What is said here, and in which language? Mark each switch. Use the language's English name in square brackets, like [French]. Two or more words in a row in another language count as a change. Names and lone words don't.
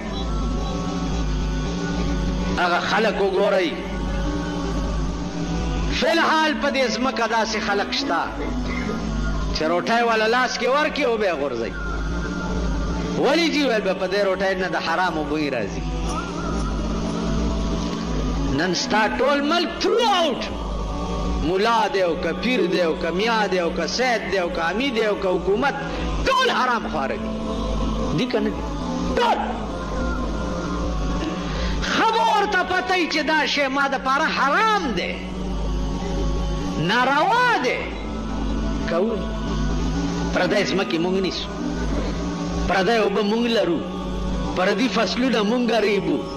[Pashto] هغه خلک وګورئ فی الحال په دې ځمکه داسې خلک شته چې روټۍ والا لاس کې ورکړي او بیا غورځوي ولې جي ویل به په دې روټۍ نه د حرامو بوی راځي نن ستا ټول ملک تھرو آؤٹ ملا دی او که پیر دی او که میا دی او که سید دی او که امی دی او که حکومت ټول حرام خواره دي که نه ټول خبر ورته پته چې دا شی ما دپاره حرام دی ناروا دی کوي پردی ځمکې موږ نیسو، پردی اوبه موږ لرو، پردي فصلونه موږ ریبو.